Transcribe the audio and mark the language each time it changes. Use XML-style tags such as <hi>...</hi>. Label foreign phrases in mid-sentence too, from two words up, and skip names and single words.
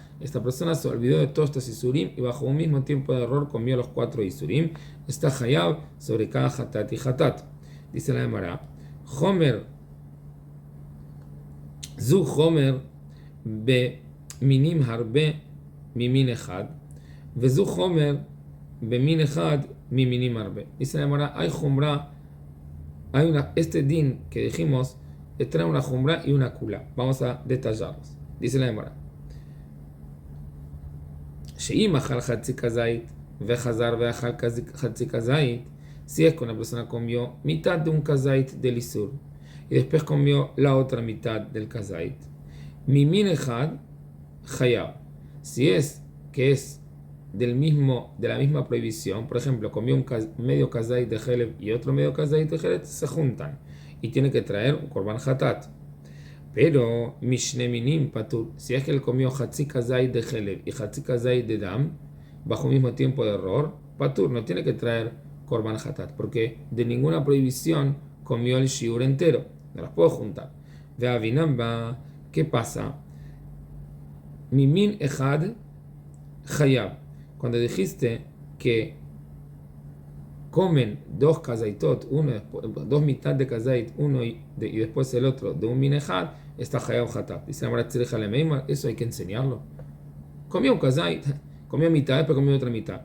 <es>Esta persona se olvidó de todos estos isurim y bajo un mismo tiempo de error comió los 4 isurim. Está hayab sobre cada hatat y hatat. Dice la Gemara,</es> <he>חומר, זו חומר במינים הרבה ממין אחד, וזו חומר במין אחד ממינים הרבה.</he> <es>Dice la Gemara, hay Humra, este din que dijimos, trae una Humra y una Kula. Vamos a detallarlos. Dice la Gemara,</es> <he>שאם אכל חצי כזית, וחזר ואכל חצי כזית.</he> <es>Si es que una persona comió mitad de un kazait del isur y después comió la otra mitad del kazait,</es> <he>ממין אחד חייב.</he> <es>Si es que es de la misma prohibición, por ejemplo, comió medio kazait de helev y otro medio kazait de helev, se juntan y tiene que traer un</es> <he>קרבן חטאת.</he> <es>Pero</es> <he>משני מינים פטור,</he> <es>si es que él comió</es> <he>חצי כזית</he> <es>de helev y</es> <he>חצי כזית</he> <es>de dam bajo el mismo tiempo de error, patur, no tiene que traer</es> <he>קרבן חטאת,</he> <es>porque de ninguna prohibición comió el shiur entero, no las puedo juntar. Ve avinamba, ¿qué pasa?</es> <he>ממין אחד חייב,</he> <es>cuando dijiste que comen dos kazaitot, dos mitad de kazait, uno y después el otro de un</es> <he>מין אחד,</he> <es>está</es> <he>חייב חטאת.</he> <es>Dice la Gemara</es> <arc>צריכא למימר,</arc> <es>eso hay que enseñarlo. Comió un kazait, comió mitad, después comió otra mitad.</es>